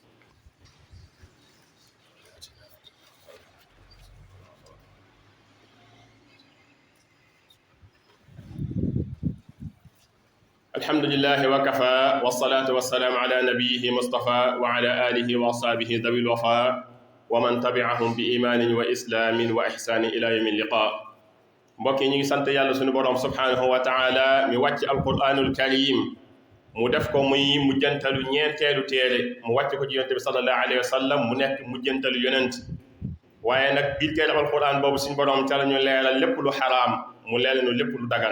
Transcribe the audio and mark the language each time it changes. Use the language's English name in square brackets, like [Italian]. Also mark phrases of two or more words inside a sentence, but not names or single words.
[Arabic] الحمد لله وكفى، والصلاة والسلام على نبيه مصطفى وعلى آله وأصحابه ذوي الوفاء ومن تبعهم بإيمان وإسلام وإحسان إلى يوم اللقاء. [Wolof] mbokk yi ñu ngi sant yàlla sunu borom [Arabic] سبحانه وتعالى [Wolof] mi wàcc [Arabic] القرآن الكريم [Wolof] mu def ko muy mujjantalu ñeenteelu téere mu wàcc ko ci yonent bi [Arabic] صلى الله عليه وسلم [Wolof] mu nekk mujjantalu yonent. waaye nag biir téere alquran boobu suñu borom ca la ñu leeral lépp lu xaraam mu leeral ñu lépp lu dagan.